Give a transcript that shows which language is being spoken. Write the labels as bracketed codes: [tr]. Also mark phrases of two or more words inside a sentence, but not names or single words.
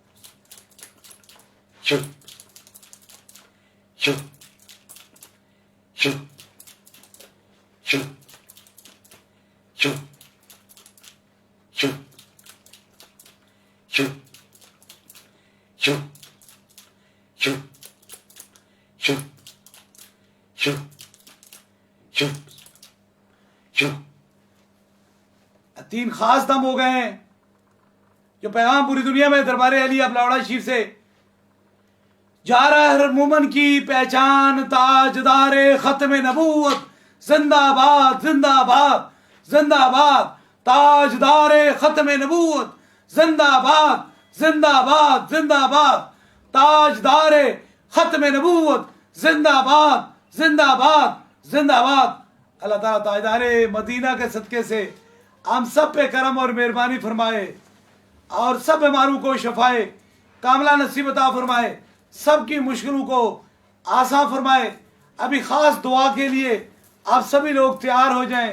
[ur] چپ چپ چپ چپ چپ چپ چپ چپ چپ چپ چپ چپ چپ. 3 خاص دم ہو گئے ہیں جو پیغام پوری دنیا میں دربار علی بلاوڑا شریف سے جا رہا ہے. ہر مومن کی پہچان تاجدار ختم نبوت، زندہ باد زندہ باد زندہ باد. تاجدار ختم نبوت، زندہ باد زندہ باد زندہ باد. تاجدار ختم نبوت، زندہ باد زندہ باد زندہ باد. اللہ تعالیٰ تاجدار مدینہ کے صدقے سے ہم سب پہ کرم اور مہربانی فرمائے اور سب بیماروں کو شفائے کاملہ نصیب عطا فرمائے، سب کی مشکلوں کو آسان فرمائے. ابھی خاص دعا کے لیے آپ سبھی لوگ تیار ہو جائیں.